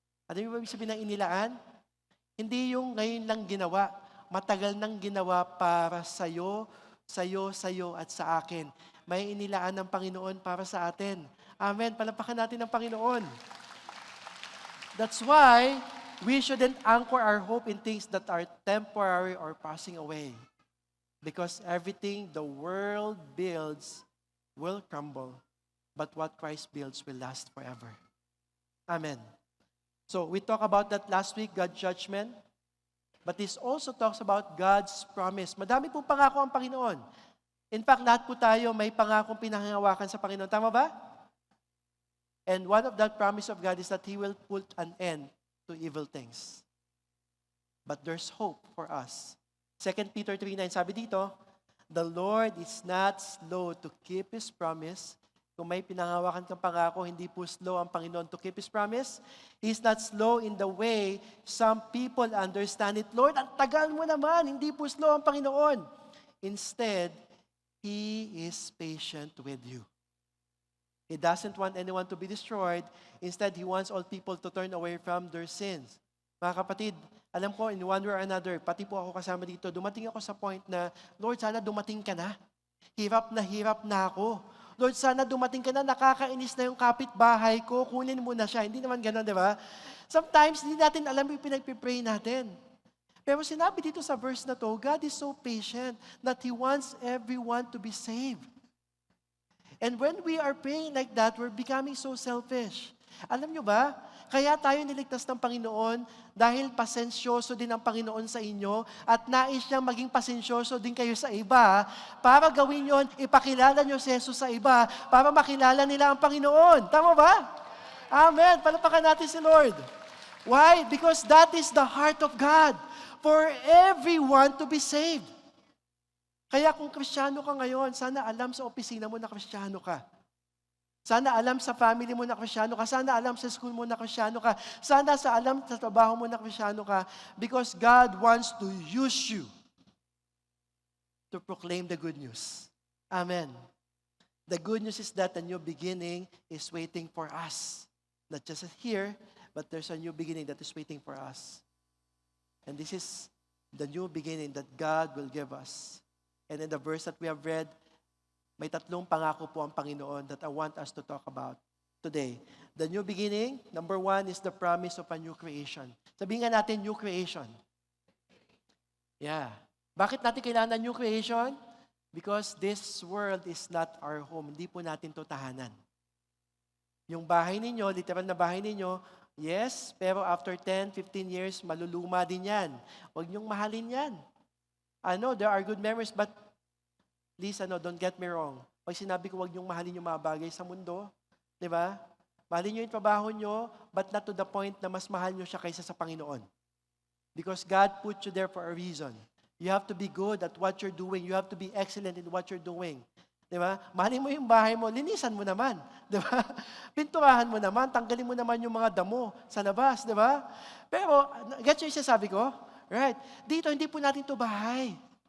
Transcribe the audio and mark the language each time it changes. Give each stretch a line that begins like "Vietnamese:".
Filipino: Ano yung ibig sabihin ng inilaan? Hindi yung ngayon lang ginawa. Matagal nang ginawa para sa'yo, at sa akin. May inilaan ng Panginoon para sa atin. Amen. Palampakan natin ng Panginoon.
English: That's why we shouldn't anchor our hope in things that are temporary or passing away. Because everything the world builds will crumble, but what Christ builds will last forever. Amen. So we talked about that last week, God's judgment. But this also talks about God's promise.
Filipino: Madami pong pangako ang Panginoon. In fact, lahat po tayo may pangakong pinangangawakan sa Panginoon. Tama ba?
English: And one of that promise of God is that He will put an end to evil things. But there's hope for us. 2 Peter 3:9,
Filipino: sabi dito,
English: the Lord is not slow to keep His promise.
Filipino: Kung may pinangawakan kang pangako, hindi po slow ang Panginoon
English: to keep His promise. He's not slow in the way some people understand it.
Filipino: Lord, ang tagal mo naman, hindi po slow ang Panginoon.
English: Instead, He is patient with you. He doesn't want anyone to be destroyed. Instead, He wants all people to turn away from their sins.
Filipino: Mga kapatid, alam ko,
English: in one way or another,
Filipino: pati po ako kasama dito, dumating ako sa point na, Lord, sana dumating ka na. Hirap na ako. Lord, sana dumating ka na, nakakainis na yung kapitbahay ko, kunin mo na siya. Hindi naman ganun, di ba? Sometimes, hindi natin alam yung pinagpipray natin. Pero sinabi dito sa verse na to,
English: God is so patient that He wants everyone to be saved. And when we are praying like that, we're becoming so selfish.
Filipino: Alam nyo ba, kaya tayo niligtas ng Panginoon dahil pasensyoso din ang Panginoon sa inyo at nais niyang maging pasensyoso din kayo sa iba para gawin yon, ipakilala niyo si Jesus sa iba para makilala nila ang Panginoon. Tama ba? Amen. Palapakan natin si Lord. Why?
English: Because that is the heart of God for everyone to be saved.
Filipino: Kaya kung Kristiyano ka ngayon, sana alam sa opisina mo na Kristiyano ka. Sana alam sa family mo na Kristiyano ka. Sana alam sa school mo na Kristiyano ka. Sana alam sa trabaho mo na Kristiyano ka.
English: Because God wants to use you to proclaim the good news. Amen. The good news is that a new beginning is waiting for us. Not just here, but there's a new beginning that is waiting for us. And this is the new beginning that God will give us. And in the verse that we have read,
Filipino: may tatlong pangako po ang Panginoon
English: that I want us to talk about today. The new beginning, number 1 is the promise of a new creation.
Filipino: Sabihin nga natin, new creation. Yeah. Bakit natin kailangan ng
English: new creation? Because this world is not our home.
Filipino: Hindi po natin to tahanan. Yung bahay ninyo, literal na bahay ninyo, yes, pero after 10, 15 years, maluluma din yan. Huwag niyong mahalin yan.
English: I know there are good memories, but please, don't get me wrong.
Filipino: Pag sinabi ko huwag niyong mahalin yung mga bagay sa mundo, di ba? Mahalin niyo yung trabaho niyo,
English: but not to the point
Filipino: na mas mahal niyo siya kaysa sa Panginoon.
English: Because God put you there for a reason. You have to be good at what you're doing. You have to be excellent in what you're doing.
Filipino: Di ba? Mahalin mo yung bahay mo, linisan mo naman. Di ba? Pinturahan mo naman, tanggalin mo naman yung mga damo sa labas. Di ba? Pero, get yung sasabi ko? Right. Dito, hindi po natin to bahay.